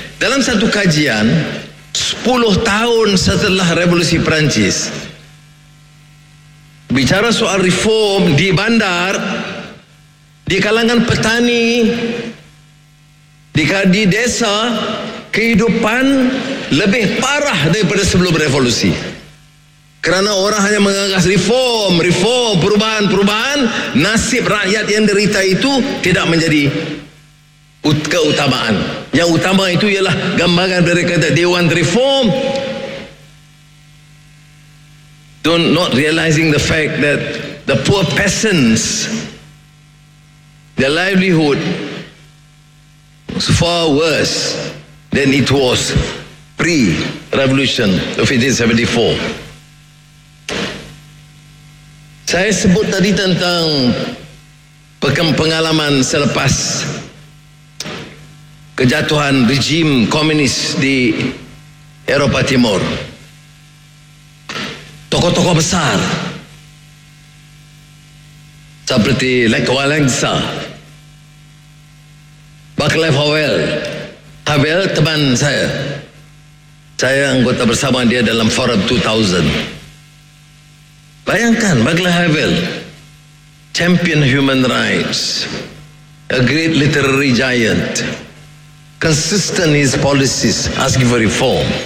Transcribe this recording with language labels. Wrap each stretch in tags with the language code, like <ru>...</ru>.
<ms>Dalam satu kajian, 10 tahun setelah Revolusi Perancis, bicara soal reform di bandar, di kalangan petani, di desa, kehidupan lebih parah daripada sebelum revolusi. Kerana orang hanya menggagas reform, reform, perubahan, perubahan, nasib rakyat yang derita itu tidak menjadi keutamaan. Yang utama itu ialah gambaran dari kata Dewan Reform.</ms> <en>Not realizing the fact that the poor peasants, their livelihood was far worse than it was pre-revolution of 1874.</en> <ms>Saya sebut tadi tentang pengalaman selepas kejatuhan rejim komunis di Eropah Timur. Tokoh-tokoh besar seperti Lech Walesa, Václav Havel. Havel teman saya. Saya anggota bersama dia dalam Forum 2000. Bayangkan</ms> <en>Václav Havel, champion human rights, a great literary giant, consistent his policies, asking for reform.</en>